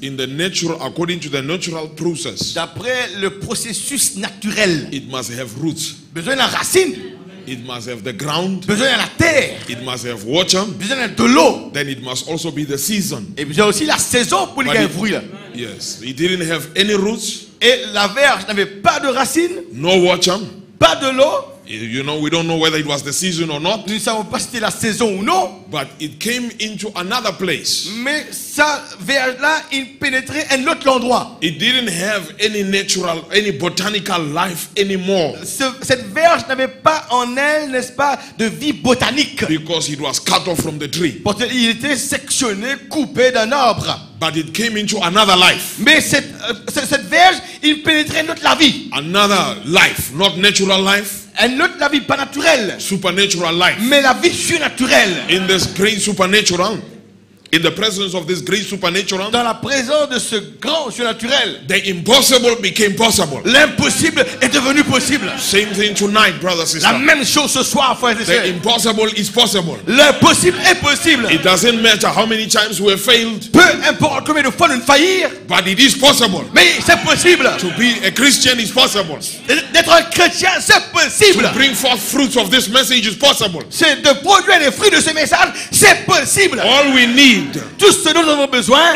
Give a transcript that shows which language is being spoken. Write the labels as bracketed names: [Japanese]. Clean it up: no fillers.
[English] in the natural, according to the natural process, [French] d'après le processus naturel, [English] it must have roots. [French] besoin d'une racine. [English] It must have the ground. [French] besoin de la terre, [English] It must have water. [French] besoin de l'eau. [English] Then it must also be the season. [French] Et besoin aussi la saison pour les fruits là. [English] Yes, it didn't have any roots, [French] Et la verge n'avait pas de racines, [English] no water. [French] pas de l'eau. [English] You know, we don't know whether it was the season or not, [French] Nous ne savons pas si c'était la saison ou non. [English] but it came into another place. [French] Mais sa verge-là, il pénétrait un autre endroit. [English] It didn't have any natural, any botanical life anymore [French] Cette verge n'avait pas en elle, n'est-ce pas, de vie botanique. [English] because it was cut off from the tree. [French] Parce qu'il était sectionné, coupé d'un arbre. [English] But it came into another life. [French] Mais cette verge, il pénétrait une autre la vie. [English] Another life, not natural life, [French] Un autre la vie, pas naturelle, [English] supernatural life. [French] mais la vie surnaturelle. [English] In this great supernatural, in the presence of this great supernatural, [French] Dans la présence de ce grand surnaturel, [English] the impossible became possible. [French] l'impossible est devenu possible. [English] Same thing tonight, brothers and [French] La [English] sisters. [French] même chose ce soir, frères et [English] The [French] sœurs. [English] impossible is possible. [French] L'impossible est possible. [English] It doesn't matter how many times we have failed, [French] Peu importe combien de fois nous faillir, [English] but it is possible. [French] mais c'est possible. [English] To be a Christian is possible. [French] D'être un chrétien, c'est possible. [English] To bring forth fruits of this message is possible. [French] C'est de produire les fruits de ce message, c'est possible. [English] All we need [French] Tout ce dont nous avons besoin,